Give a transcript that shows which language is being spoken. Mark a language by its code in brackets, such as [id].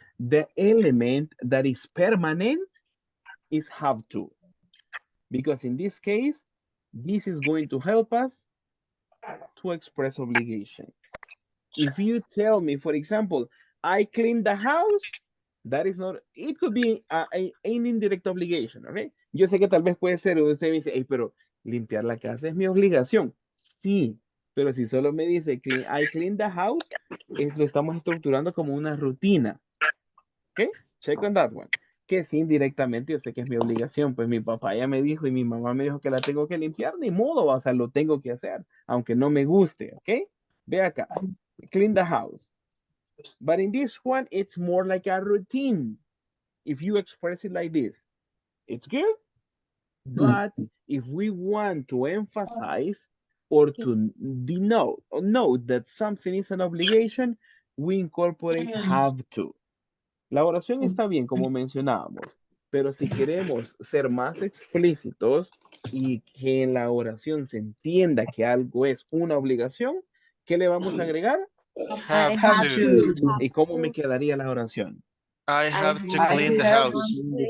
[en] The element that is permanent is have to. Because in this case, this is going to help us to express obligation. If you tell me, for example, I clean the house, that is not, it could be an indirect obligation, ¿ok? [es] Yo sé que tal vez puede ser, usted me dice, hey, pero limpiar la casa es mi obligación. Sí, pero si solo me dice, [en] I clean the house, [es] lo estamos estructurando como una rutina, ¿ok? [en] Check on that one. [es] Que sí, indirectamente yo sé que es mi obligación, pues mi papá ya me dijo y mi mamá me dijo que la tengo que limpiar, ni modo, o sea, lo tengo que hacer, aunque no me guste, ¿ok? Ve acá, [en] clean the house. But in this one, it's more like a routine. If you express it like this, it's good. But if we want to emphasize or to denote or note that something is an obligation, we incorporate have to. [es] La oración está bien, como mencionábamos, pero si queremos ser más explícitos y que en la oración se entienda que algo es una obligación, ¿qué le vamos a agregar? [en] Have to. [es] ¿Y cómo me quedaría la oración? [en] I have to clean the house.